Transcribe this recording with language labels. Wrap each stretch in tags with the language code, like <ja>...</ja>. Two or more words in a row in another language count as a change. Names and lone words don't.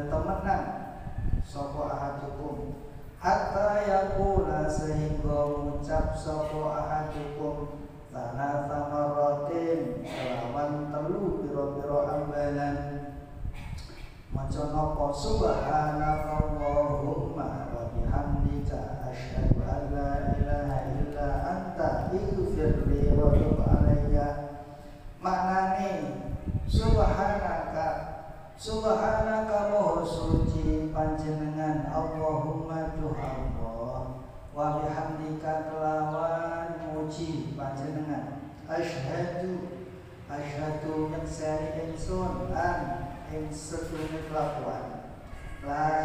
<jv>temenan sapa</jv> <ar>أحدكم حتى يقول</ar> <jv>sehingga ngucap sapa</jv> <ar>أحدكم ثلاث مرات</ar> <jv>kelawan telu pira-pira ambalan maca napa</jv> <ar>سبحانك اللهم وبحمدك أشهد أن لا إله إلا أنت اغفر لي وتب علي.</ar> <jv>Maknane subhanaka moho suci panjenengan Allahumma duh Allah,</jv> <ar>وبحمدك</ar> <jv>kelawan muji panjenengan asyhadu nyekseni ingsun an ing sedune kelakuan la</jv>